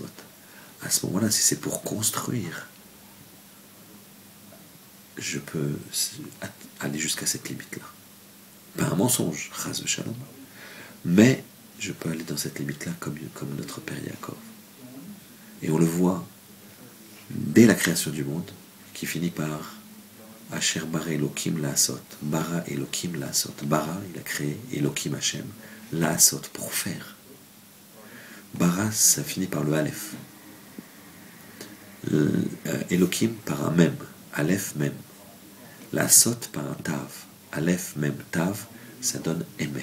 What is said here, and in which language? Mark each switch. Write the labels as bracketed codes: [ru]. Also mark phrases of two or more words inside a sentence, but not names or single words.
[fr] À ce moment-là, si c'est pour construire, je peux aller jusqu'à cette limite-là. Pas un mensonge, [he] חס ושלום, [fr] mais je peux aller dans cette limite-là comme notre Père Yaakov. Et on le voit dès la création du monde, qui finit par [he] אשר ברא אלוקים לעשות. ברא אלוקים לעשות. [fr] Bara, il a créé, [he] אלוקים השם, לעשות, [fr] pour faire. Bara, ça finit par le Aleph. Elokim par un Mem. Aleph, Mem. La'asot par un Tav. Aleph, Mem, Tav, ça donne Emet.